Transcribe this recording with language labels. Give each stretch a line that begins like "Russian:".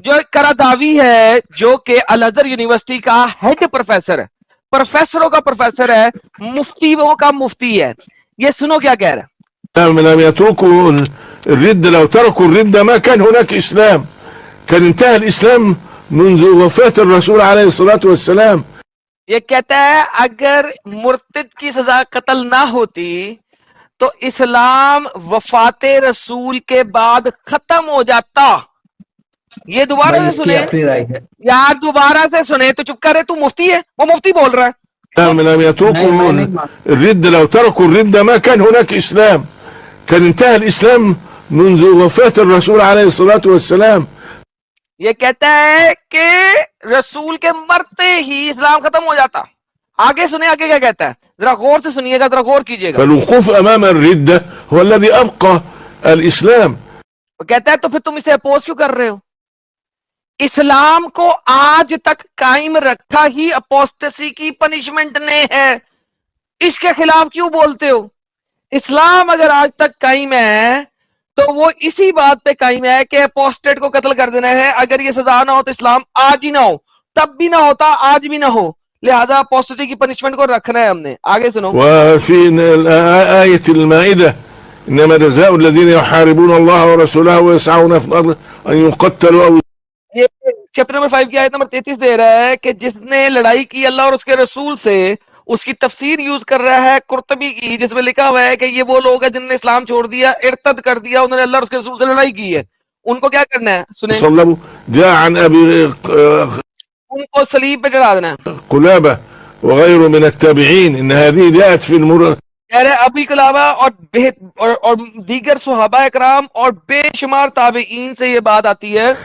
Urdu: جو کراداوی ہے، جو کہ الازہر یونیورسٹی کا ہیڈ پروفیسر ہے، پروفیسروں کا پروفیسر ہے، مفتیوں کا مفتی ہے. یہ سنو کیا کہہ رہا ہے.
Arabic: لم يتركوا الردة، لو تركوا الردة ما كان هناك إسلام، كان انتهى الإسلام منذ وفاة الرسول عليه الصلاة والسلام.
Urdu: یہ کہتا ہے اگر مرتد کی سزا قتل نہ ہوتی تو اسلام وفات رسول کے بعد ختم ہو جاتا. یہ دوبارہ بھائی سے اس کی سنیں اپنی رائے ہے. یار، دوبارہ سے سنیں. تو چپ کر رہے، تو مفتی ہے، وہ مفتی بول رہا ہے. سن،
Arabic: لم يتركوا
Urdu: میں نہیں مانتا.
Arabic: الردة، لو تركوا الردة ما كان هناك إسلام، كان انتهى الإسلام منذ وفاة الرسول عليه الصلاة والسلام.
Urdu: یہ کہتا ہے کہ رسول کے مرتے ہی اسلام ختم ہو جاتا. آگے سنیں، آگے کیا کہتا ہے، ذرا غور سے سنیے گا، ذرا غور کیجئے گا.
Arabic: فالوقوف أمام الردة هو الذي أبقى الإسلام.
Urdu: وہ کہتا ہے تو پھر تم اسے اپوز کیوں کر رہے ہو؟ اسلام کو آج تک قائم رکھا ہی اپوسٹسی کی پنشمنٹ نے ہے. اس کے خلاف کیوں بولتے ہو؟ اسلام اگر آج تک قائم ہے تو وہ اسی بات پہ قائم ہے کہ اپوسٹیٹ کو قتل کر دینا ہے. اگر یہ سزا نہ ہو تو اسلام آج ہی نہ ہو, تب بھی نہ ہوتا, آج بھی نہ ہو. لہذا اپوسٹیٹی کی پنشمنٹ کو رکھنا ہے ہم نے. آگے سنو.
Arabic: وفي آية المائدة إنما جزاء الذين يحاربون الله ورسوله ويسعون في الأرض أن يقتلوا أو
Urdu: یہ چیپٹر نمبر 5 کی آیت نمبر 33 دے رہا ہے کہ جس نے لڑائی کی اللہ اور اس کے رسول سے, اس کی تفسیر یوز کر رہا ہے قرطبی کی, جس میں لکھا ہوا ہے کہ یہ وہ لوگ ہیں جنہوں نے اسلام چھوڑ دیا, ارتد کر دیا, انہوں نے اللہ اور اس کے رسول سے لڑائی کی ہے. ان کو کیا کرنا ہے سنیں,
Arabic: صلبوا. جاء عن أبي
Urdu: ان کو صلیب پہ چڑھا دینا ہے.
Arabic: قلابة وغيره من التابعين إن هذه جاءت في
Urdu: کہہ رہے ابی کلابہ اور دیگر صحابہ اکرام اور بے شمار تابعین سے یہ بات آتی ہے